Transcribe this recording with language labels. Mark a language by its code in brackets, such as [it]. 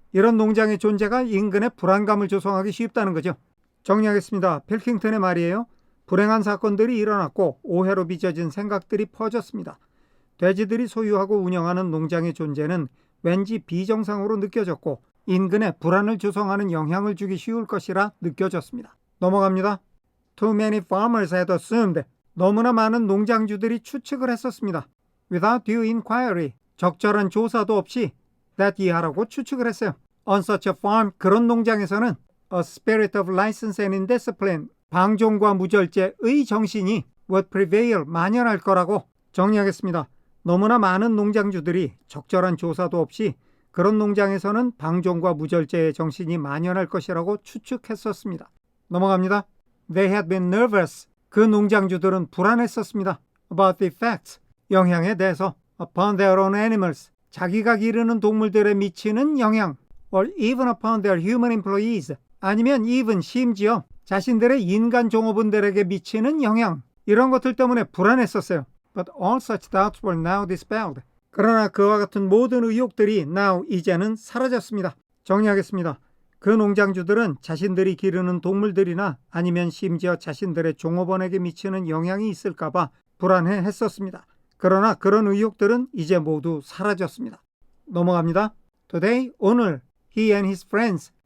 [ko] 이런 농장의 존재가 인근에 불안감을 조성하기 쉽다는 거죠. 정리하겠습니다. 필킹턴의 말이에요. 불행한 사건들이 일어났고 오해로 빚어진 생각들이 퍼졌습니다. 돼지들이 소유하고 운영하는 농장의 존재는 왠지 비정상으로 느껴졌고 인근에 불안을 조성하는 영향을 주기 쉬울 것이라 느껴졌습니다. 넘어갑니다. [en] Too many farmers had assumed. [ko] 너무나 많은 농장주들이 추측을 했었습니다. [en] Without due inquiry. [ko] 적절한 조사도 없이 that 이하라고 추측을 했어요. [en] On such a farm. [ko] 그런 농장에서는 [en] a spirit of license and indiscipline. [ko] 방종과 무절제의 정신이 [en] would prevail. [ko] 만연할 거라고 정리하겠습니다. 너무나 많은 농장주들이 적절한 조사도 없이 그런 농장에서는 방종과 무절제의 정신이 만연할 것이라고 추측했었습니다. 넘어갑니다. [en] They had been nervous. [ko] 그 농장주들은 불안했었습니다. [en] About the effects. [ko] 영향에 대해서. [en] Upon their own animals. [ko] 자기가 기르는 동물들에 미치는 영향. [en] Or even upon their human employees. [ko] 아니면 even 심지어 자신들의 인간 종업원들에게 미치는 영향. 이런 것들 때문에 불안했었어요. [en] But all such doubts were now dispelled. [ko] 그러나 그와 같은 모든 의혹들이 now 이제는 사라졌습니다. 정리하겠습니다. 그 농장주들은 자신들이 기르는 동물들이나 아니면 심지어 자신들의 종업원에게 미치는 영향이 있을까봐 불안해했었습니다. 그러나 그런 의혹들은 이제 모두 사라졌습니다. 넘어갑니다. [en] Today, [ko] 오늘 [en] he and his friends.